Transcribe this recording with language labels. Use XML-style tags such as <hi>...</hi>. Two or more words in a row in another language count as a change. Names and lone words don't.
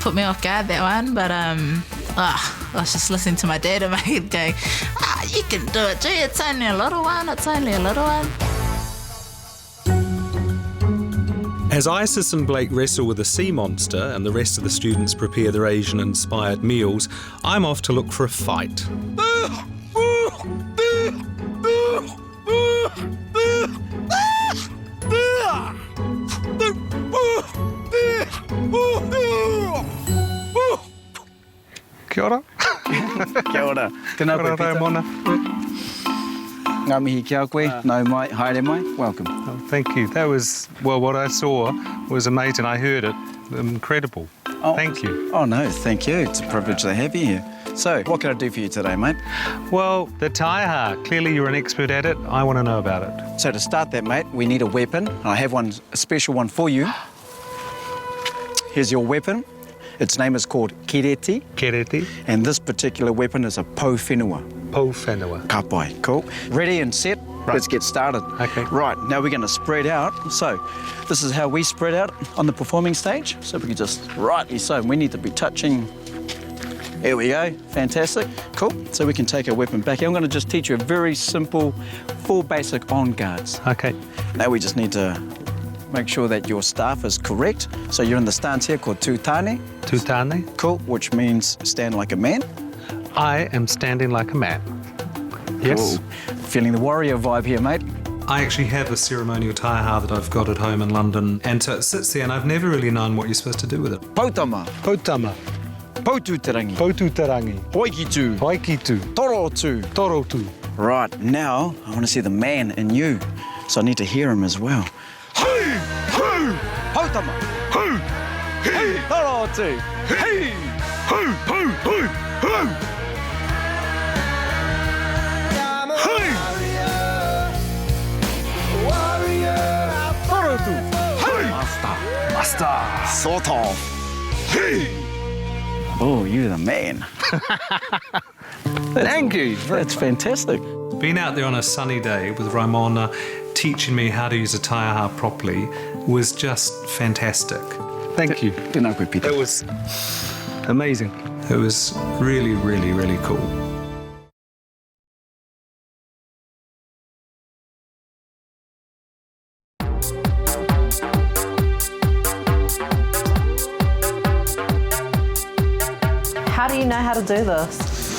<en>Put me off guard, that one, but I was just listening to my dad in my head going, you can do it, gee, it's only a little one, it's only a little one. As Isis and Blake wrestle with the sea monster and the rest of the students prepare their Asian-inspired meals, I'm off to look for a fight.</en> <mi>Kia ora. Kia ora. Tēnā koe, Peter. Mona. Ngā mihi kia koe. Nau mai, haere mai.</mi> <en>Welcome. Oh, thank you. That was, well, what I saw was amazing. I heard it. Incredible. Oh. Thank you. Oh, no, thank you. It's a privilege to have you here. So, what can I do for you today, mate? Well, the taiha. Clearly you're an expert at it. I want to know about it. So, to start that, mate, we need a weapon. I have one, a special one for you. Here's your weapon. Its name is called kireti. Kireti. And this particular weapon is a</en> <mi>pou whenua. Pou whenua. Ka pai.</mi> <en>Cool. Ready and set? Right. Let's get started. Okay. Right, now we're going to spread out. So, this is how we spread out on the performing stage. So we can just, rightly so, we need to be touching. Here we go. Fantastic. Cool. So we can take our weapon back. I'm going to just teach you a very simple, 4 basic on guards. Okay. Now we just need to make sure that your staff is correct. So you're in the stance here called tūtane. Tūtane. Cool, which means stand like a man. I am standing like a man. Yes. Cool. Feeling the warrior vibe here, mate. I actually have a ceremonial taiha that I've got at home in London, and so it sits there and I've never really known what you're supposed to do with it. Pautama. Pautama. Pautūtarangi. Pautūtarangi. Hoikitu. Hoikitu. Torotu. Torotu. Right, now I want to see the man in you. So I need to hear him as well. Hey! Hey! Pautama. Hey! Hey! Torotu. Hey! Hey! Hey! Hey! Hey! Master. Sort of. Hey! Oh, you're the man. Thank you. That's fantastic. Being out there on a sunny day with Raimona teaching me how to use a taiaha properly was just fantastic. Thank you.</en> <mi>Tēnā koe, Peter.</mi> <en>It was amazing. It was really, really, really cool. How do you know how to do this?</en>